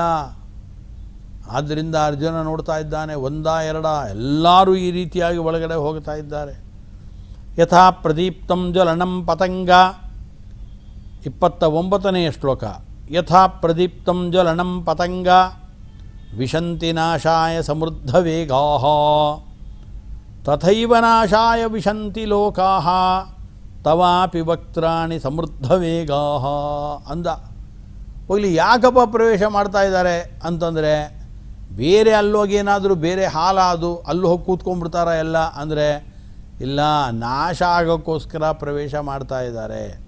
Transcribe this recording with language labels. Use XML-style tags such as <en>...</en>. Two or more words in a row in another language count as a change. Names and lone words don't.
<kn>ಆದ್ದರಿಂದ ಅರ್ಜುನ ನೋಡ್ತಾ ಇದ್ದಾನೆ, ಒಂದ ಎರಡ ಎಲ್ಲರೂ ಈ ರೀತಿಯಾಗಿ ಒಳಗಡೆ ಹೋಗ್ತಾ ಇದ್ದಾರೆ.</kn> <sa>ಯಥಾ ಪ್ರದೀಪ್ತಂ ಜ್ವಲನಂ ಪತಂಗ,</sa> <kn>29ನೇ ಶ್ಲೋಕ.</kn> <sa>ಯಥಾ ಪ್ರದೀಪ್ತಂ ಜ್ವಲನಂ ಪತಂಗ ವಿಶಂತಿ ನಾಶಾಯ ಸಮೃದ್ಧ ವೇಗಾಃ ತಥೈವ ನಾಶಾಯ ವಿಶಂತಿ ಲೋಕಾಃ ತವಾಪಿ ವಕ್ತ್ರಾಣಿ ಸಮೃದ್ಧ ವೇಗಾಃ ಅಂದ.</sa> <kn>ಹೋಗಲಿ, ಯಾಕಪ್ಪ ಪ್ರವೇಶ ಮಾಡ್ತಾ ಇದ್ದಾರೆ ಅಂತಂದರೆ, ಬೇರೆ ಅಲ್ಲೋಗಿ ಏನಾದರೂ ಬೇರೆ ಹಾಲಾದು ಅಲ್ಲಿ ಹೋಗಿ ಕೂತ್ಕೊಂಡ್ಬಿಡ್ತಾರ ಎಲ್ಲ ಅಂದರೆ ಇಲ್ಲ, ನಾಶ ಆಗೋಕ್ಕೋಸ್ಕರ ಪ್ರವೇಶ ಮಾಡ್ತಾ ಇದ್ದಾರೆ.</kn>